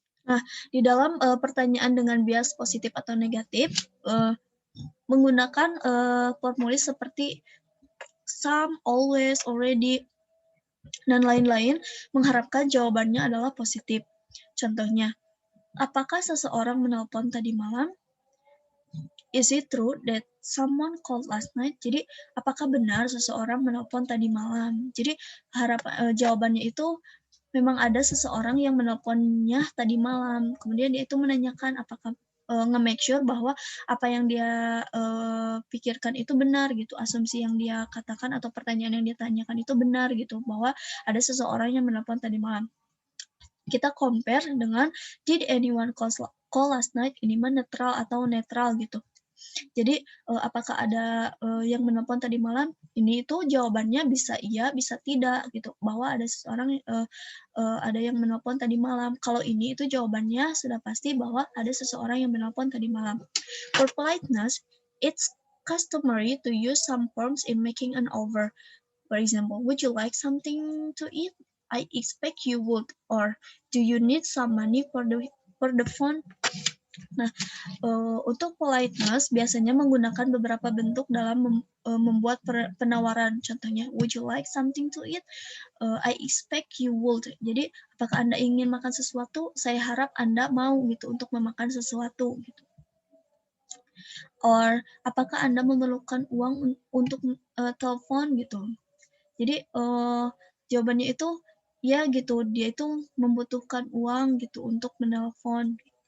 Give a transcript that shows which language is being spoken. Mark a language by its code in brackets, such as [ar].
[id] Nah, di dalam pertanyaan dengan bias positif atau negatif, menggunakan formulir seperti some, always, already, dan lain-lain, mengharapkan jawabannya adalah positif. Contohnya, apakah seseorang menelpon tadi malam? [en] Is it true that someone called last night? [id] Jadi, apakah benar seseorang menelpon tadi malam? Jadi, jawabannya itu memang ada seseorang yang menelponnya tadi malam. Kemudian dia itu menanyakan apakah nge-make sure bahwa apa yang dia pikirkan itu benar gitu, asumsi yang dia katakan atau pertanyaan yang dia tanyakan itu benar gitu, bahwa ada seseorang yang menelpon tadi malam. Kita compare dengan [en] did anyone call last night, [id] ini mah netral atau netral gitu. Jadi apakah ada yang menelpon tadi malam? Ini itu jawabannya bisa iya, bisa tidak gitu. Bahwa ada seseorang ada yang menelpon tadi malam. Kalau ini itu jawabannya sudah pasti bahwa ada seseorang yang menelpon tadi malam. [en] For politeness, it's customary to use some forms in making an offer. For example, would you like something to eat? I expect you would. Or do you need some money for the phone? [id] Nah, untuk politeness biasanya menggunakan beberapa bentuk dalam membuat penawaran. Contohnya, [en] would you like something to eat? I expect you would. [id] Jadi, apakah Anda ingin makan sesuatu? Saya harap Anda mau gitu untuk memakan sesuatu. Gitu. Or, apakah Anda memerlukan uang untuk telepon gitu? Jadi, jawabannya itu ya gitu. Dia itu membutuhkan uang gitu untuk menelpon.